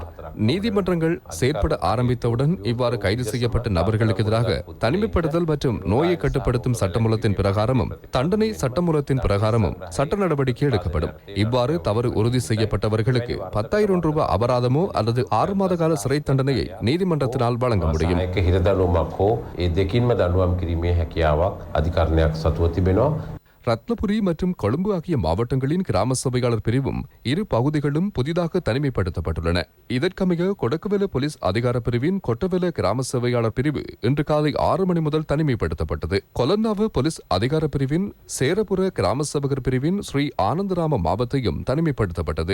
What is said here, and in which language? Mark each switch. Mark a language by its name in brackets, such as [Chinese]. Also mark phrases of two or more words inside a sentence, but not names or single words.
[Tamil] நீதிமன்றங்கள் செயற்பட ஆரம்பித்தவுடன் இவ்வாறு கைது செய்யப்பட்ட நபர்களுக்கு எதிராக தனிமைப்படுத்தல் மற்றும் நோயை கட்டுப்படுத்தும் சட்டமூலத்தின் பிரகாரமும் தண்டனை சட்டமூலத்தின் பிரகாரமும் சட்ட நடவடிக்கை எடுக்கப்படும். இவ்வாறு தவறு உறுதி செய்யப்பட்டவர்களுக்கு 10,000 ரூபாய் அபராதமோ அல்லது 6 மாத கால சிறை தண்டனையை நீதிமன்றத்தினால் வழங்க முடியும். [Sinhala] දෙකින්ම දඬුවම් කිරීමේ හැකියාවක් අධිකරණයක් සතුව තිබෙනවා. [Tamil] ரத்னபுரி மற்றும் கொழும்பு ஆகிய மாவட்டங்களின் கிராம சபையாளர் பிரிவும் இரு பகுதிகளும் புதிதாக தனிமைப்படுத்தப்பட்டுள்ளன. இதற்கமைய கொடக்குவெல போலீஸ் அதிகார பிரிவின் கொட்டவெல கிராம சபையாளர் பிரிவு இன்று காலை 6 மணி முதல் தனிமைப்படுத்தப்பட்டது. கொலன்னாவ போலீஸ் அதிகார பிரிவின் சேரபுர கிராம சபகர் பிரிவின் ஸ்ரீ ஆனந்தராம மாவட்டத்தையும் தனிமைப்படுத்தப்பட்டது.